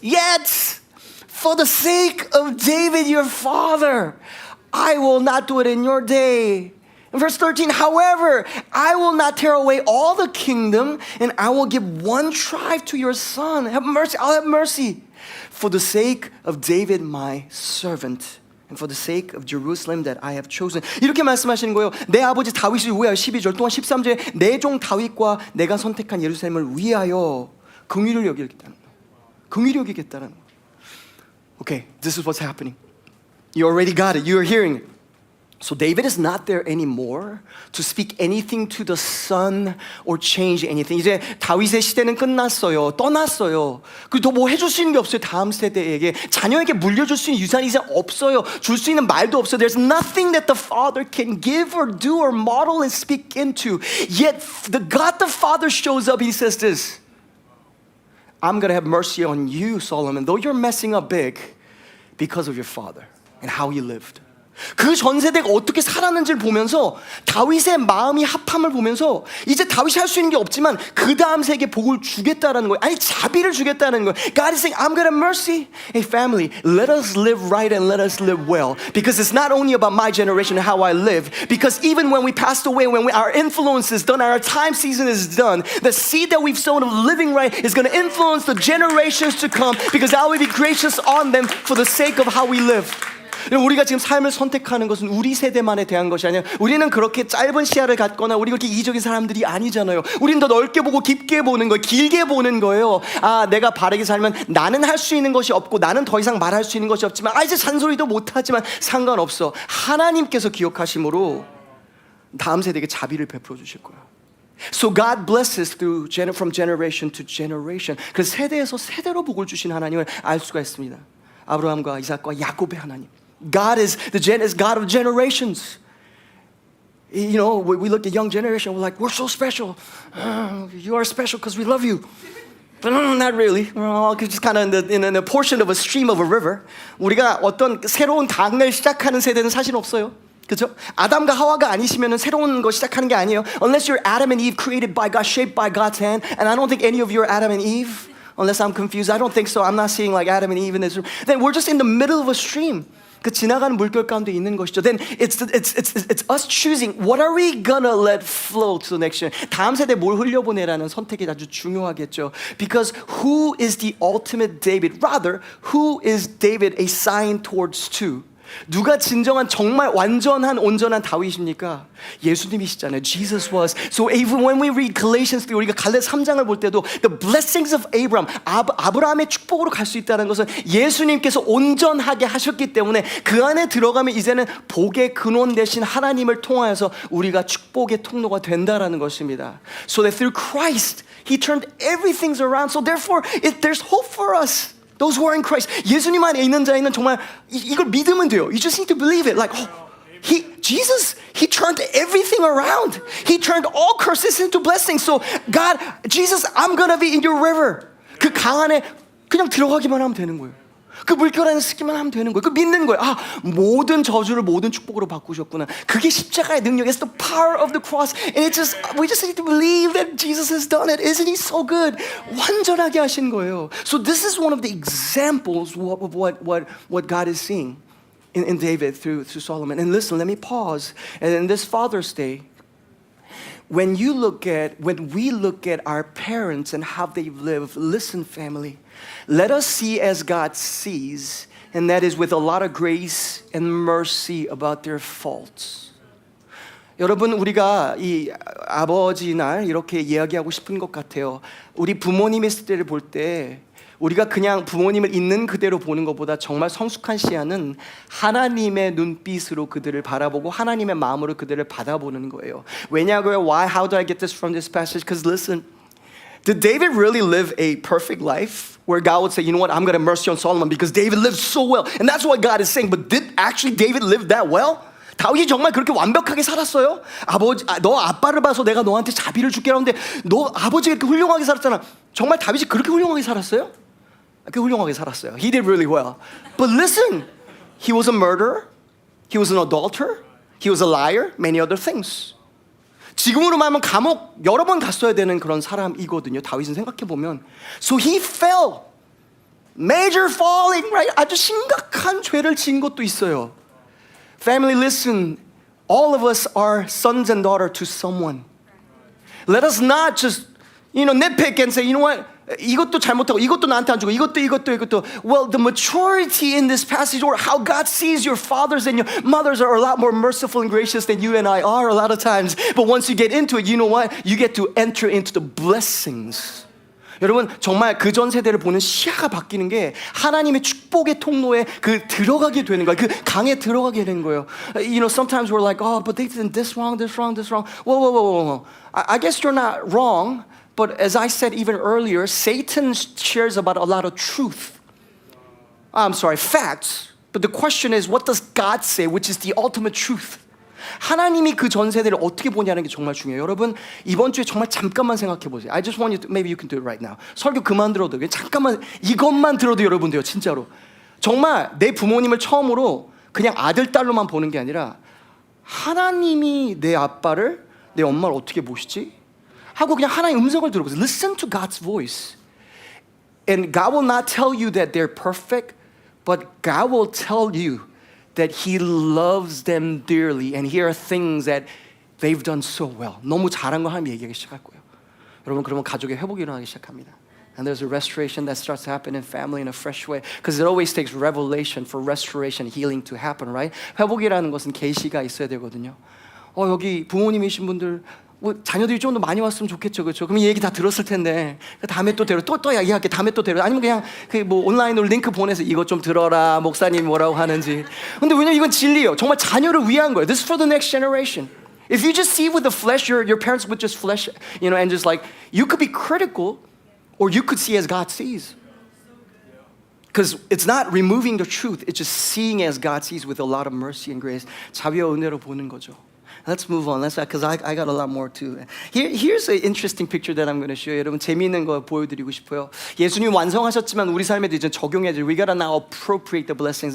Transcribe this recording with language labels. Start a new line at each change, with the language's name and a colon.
English: Yet, for the sake of David your father, I will not do it in your day. In verse 13, however, I will not tear away all the kingdom, and I will give one tribe to your son. Have mercy, I'll have mercy. For the sake of David my servant, and for the sake of Jerusalem that I have chosen.
Korean: 이렇게 말씀하시는 거예요. 내 아버지 다윗을 위하여 12절 동안 13절에 내 종 다윗과 내가 선택한 예루살렘을 위하여 긍휼을 여기겠다는 거예요. 긍휼을 여기겠다는 거예요.
English: Okay, this is what's happening. You already got it. You are hearing it. So David is not there anymore to speak anything to the son or change anything.
Korean: 이제 다윗의 시대는 끝났어요. 떠났어요. 그리고 더 뭐 해줄 수 있는 게 없어요. 다음 세대에게. 자녀에게 물려줄 수 있는 유산이 이제 없어요. 줄 수 있는 말도 없어요.
English: There's nothing that the father can give or do or model and speak into. Yet the God the Father shows up. He says this. I'm going to have mercy on you, Solomon, though you're messing up big because of your father and how he lived.
Korean: 그 전 세대가 어떻게 살았는지를 보면서 다윗의 마음이 합함을 보면서 이제 다윗이 할 수 있는 게 없지만 그 다음 세대에 복을 주겠다라는 거예요. 아니 자비를 주겠다는 거예요.
English: God is saying, I'm going to have mercy. Hey family, let us live right and let us live well. Because it's not only about my generation and how I live. Because even when we passed away, when our influence is done, our time season is done, the seed that we've sown of living right is going to influence the generations to come. Because I will be gracious on them for the sake of how we live.
Korean: 우리가 지금 삶을 선택하는 것은 우리 세대만에 대한 것이 아니라 우리는 그렇게 짧은 시야를 갖거나 우리 그렇게 이기적인 사람들이 아니잖아요. 우리는 더 넓게 보고 깊게 보는 거예요. 길게 보는 거예요. 아, 내가 바르게 살면 나는 할 수 있는 것이 없고 나는 더 이상 말할 수 있는 것이 없지만 이제 잔소리도 못하지만 상관없어. 하나님께서 기억하심으로 다음 세대에게 자비를 베풀어 주실 거예요.
English: So God blesses through from generation to generation.
Korean: 그 세대에서 세대로 복을 주신 하나님을 알 수가 있습니다. 아브라함과 이삭과 야곱의 하나님.
English: God is God of generations. You know, we look at young generation, we're like, we're so special. You are special because we love you. But not really. We're all just kind of in a portion of a stream of a river.
Korean: 우리가 어떤 새로운 당을 시작하는 세대는 사실 없어요. 그렇죠? 아담과 하와가 아니시면은 새로운 거 시작하는 게 아니에요.
English: Unless you're Adam and Eve created by God, shaped by God's hand. And I don't think any of you are Adam and Eve. Unless I'm confused. I don't think so. I'm not seeing like Adam and Eve in this room. Then we're just in the middle of a stream.
Korean: 그 지나가는 물결 가운데 있는 것이죠.
English: Then it's us choosing what are we gonna let flow to the next generation.
Korean: 다음 세대 뭘 흘려보내라는 선택이 아주 중요하겠죠.
English: Because who is the ultimate David? Rather, who is David a sign towards to?
Korean: 누가 진정한 정말 완전한 온전한 다윗입니까? 예수님이시잖아요.
English: Jesus was. So even when we read Galatians 3,
Korean: 우리가 갈레 3장을 볼 때도
English: the blessings of Abraham,
Korean: 아브라함의 축복으로 갈 수 있다는 것은 예수님께서 온전하게 하셨기 때문에 그 안에 들어가면 이제는 복의 근원 되신 하나님을 통하여서 우리가 축복의 통로가 된다라는 것입니다.
English: So that through Christ, He turned everything around. So therefore, there's hope for us. Those who are in Christ.
Korean: 예수님 안에 있는 자에는 정말 이걸 믿으면 돼요.
English: You just need to believe it. Like, Jesus, He turned everything around. He turned all curses into blessings. So God, Jesus, I'm gonna be in your river.
Korean: 그 강 안에 그냥 들어가기만 하면 되는 거예요. 그 물결 안에 쓰기만 하면 되는 거예요. 그 믿는 거예요. 아, 모든 저주를 모든 축복으로 바꾸셨구나. 그게 십자가의 능력.
English: It's the power of the cross. And we just need to believe that Jesus has done it. Isn't He so good?
Korean: 완전하게 하신 거예요.
English: So this is one of the examples of what God is seeing in David through Solomon. And listen, let me pause. And in this Father's Day, when we look at our parents and how they live, listen, family, let us see as God sees, and that is with a lot of grace and mercy about their faults.
Korean: 여러분, 우리가 이 아버지 날 이렇게 이야기하고 싶은 것 같아요. 우리 부모님의 시대를 볼 때 우리가 그냥 부모님을 있는 그대로 보는 것보다 정말 성숙한 시야는 하나님의 눈빛으로 그들을 바라보고 하나님의 마음으로 그들을 받아보는 거예요. 왜냐고요?
English: Why? How do I get this from this passage? Because listen, did David really live a perfect life where God would say, you know what, I'm going to have mercy on Solomon because David lived so well. And that's what God is saying. But did actually David live that well?
Korean: 다윗이 정말 그렇게 완벽하게 살았어요? 너 아빠를 봐서 내가 너한테 자비를 줄게 하는데 너 아버지가 이렇게 훌륭하게 살았잖아. 정말 다윗이 그렇게 훌륭하게 살았어요? 그 훌륭하게 살았어요.
English: He did really well. But listen, he was a murderer, he was an adulterer, he was a liar, many other things.
Korean: 지금으로 말하면 감옥 여러 번 갔어야 되는 그런 사람이거든요. 다윗은 생각해보면.
English: So he fell. Major falling, right?
Korean: 아주 심각한 죄를 지은 것도 있어요.
English: Family, listen. All of us are sons and daughters to someone. Let us not just, nitpick and say, you know what?
Korean: 이것도 잘못하고 이것도 나한테 안 주고 이것도.
English: Well, the maturity in this passage, or how God sees your fathers and your mothers, are a lot more merciful and gracious than you and I are a lot of times. But once you get into it, you know what? You get to enter into the blessings.
Korean: 여러분 정말 그 전 세대를 보는 시야가 바뀌는 게 하나님의 축복의 통로에 들어가게 되는 거예요. 그 강에 들어가게 되는 거예요.
English: Sometimes we're like, oh, but they did this wrong. Whoa. I guess you're not wrong. But as I said even earlier, Satan shares about a lot of truth. Facts. But the question is, what does God say, which is the ultimate truth?
Korean: 하나님이 그 전 세대를 어떻게 보냐는 게 정말 중요해요. 여러분 이번 주에 정말 잠깐만 생각해 보세요.
English: I just want you to, maybe you can do it right now.
Korean: 설교 그만 들어도 잠깐만 이것만 들어도 여러분 돼요. 진짜로. 정말 내 부모님을 처음으로 그냥 아들 딸로만 보는 게 아니라 하나님이 내 아빠를 내 엄마를 어떻게 보시지? 하고 그냥 하나님의 음성을 들어보세요.
English: Listen to God's voice. And God will not tell you that they're perfect, but God will tell you that He loves them dearly, and here are things that they've done so well.
Korean: 너무 잘한 거 하나님이 얘기하기 시작할 거예요. 여러분 그러면 가족의 회복이 일어나기 시작합니다.
English: And there's a restoration that starts to happen in family in a fresh way, because it always takes revelation for restoration, healing to happen, right?
Korean: 회복이라는 것은 계시가 있어야 되거든요. 여기 부모님이신 분들 자녀들이 좀 더 많이 왔으면 좋겠죠, 그렇죠? 그럼 이 얘기 다 들었을 텐데 다음에 또 이야기할게. 다음에 또 데려. 아니면 그냥 온라인으로 링크 보내서 이것 좀 들어라. 목사님이 뭐라고 하는지. 근데 왜냐면 이건 진리예요. 정말 자녀를 위한 거예요.
English: This is for the next generation. If you just see with the flesh, your parents with just flesh, and just like you could be critical, or you could see as God sees. Because it's not removing the truth. It's just seeing as God sees with a lot of mercy and grace.
Korean: 자비와 은혜로 보는 거죠.
English: Let's move on. Because I got a lot more too. Here's an interesting picture that I'm going to show you.
Korean: 여러분 재미있는 거 보여드리고 싶어요. 예수님 완성하셨지만 우리 삶에도 이제 적용해야 돼.
English: We gotta now appropriate the blessings.